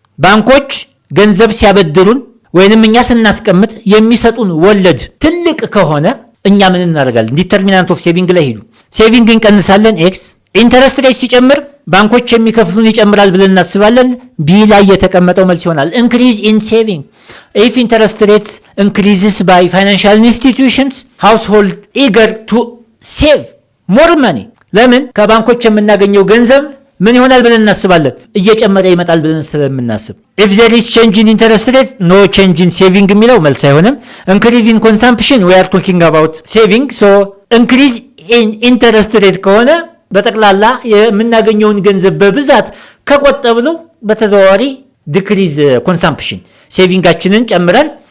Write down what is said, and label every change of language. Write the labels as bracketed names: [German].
[Amharic] ባንኮች ገንዘብ ሲያበድሩን ወይንም እኛ ስናስቀምጥ የሚሰጡን ወለድ ትልቅ ከሆነ እኛ ምን እናደርጋለን? ዲተርሚናንት ኦፍ ሴቪንግ ላይ ሄዱ ሴቪንግ እንቀንሳለን ኤክስ። ኢንተረስት ሬት ሲጨምር ባንኮች የሚከፍሉን ይጨምራል ብለን እናስባለን። ቢ ላይ የተቀመጠው መልስ ይሆናል [English] increase in saving. if interest rate increases by financial institutions household eager to save more money [Amharic] ለምን ከባንኮች የምናገኘው ገንዘብ ምን ይሆናል ብለን እናስባለን? እየጨመረ ይመጣል ብለን ስለምናስብ። [English] if there is change in interest rate no change in saving [Amharic] የሚለው መልስ አይሆንም። [English] increase in consumption we are talking about saving so increase in interest rate [Amharic] ከሆነ በጠቅላላ የምናገኘውን ገንዘብ በብዛት ከቆጠብነው በተዘዋዋሪ ዲክሪዝ ኮንሳምፕሽን ሴቪንጋችንን ጨምረን